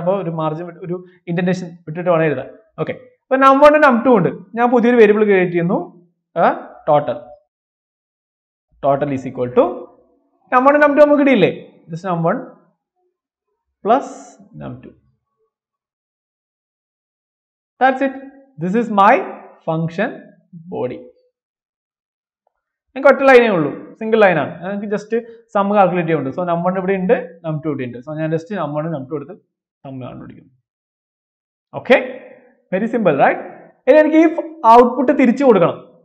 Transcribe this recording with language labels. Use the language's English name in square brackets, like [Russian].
[Malayalam] അപ്പോൾ ഒരു മാർജിൻ, ഒരു ഇൻഡന്റേഷൻ വിട്ടിട്ട് വേണം എഴുതാൻ. ഓക്കെ, അപ്പൊ num1 num2 ഉണ്ട്. ഞാൻ പുതിയൊരു വേരിയബിൾ ക്രിയേറ്റ് ചെയ്യുന്നു, total. Total is equal to num1 num2 നമുക്ക് കിട്ടിയില്ലേ, just num1 plus num2. [English] That's it. This is my function body. [Malayalam] എനിക്ക് ഒറ്റ ലൈനേ ഉള്ളൂ, സിംഗിൾ ലൈനാണ്. എനിക്ക് ജസ്റ്റ് സം കാൽക്കുലേറ്റ് ചെയ്യുന്നുണ്ട്. സോ num1 ഇവിടെ ഉണ്ട്, num2 ഇവിടെ ഉണ്ട്. സോ ഞാൻ ജസ്റ്റ് num1 num2 എടുത്ത് സം കണ്ടുപിടിക്കുന്നു. Okay, very simple right. ഇനി എനിക്ക് ഈ ഔട്ട്പുട്ട് തിരിച്ചു കൊടുക്കണം.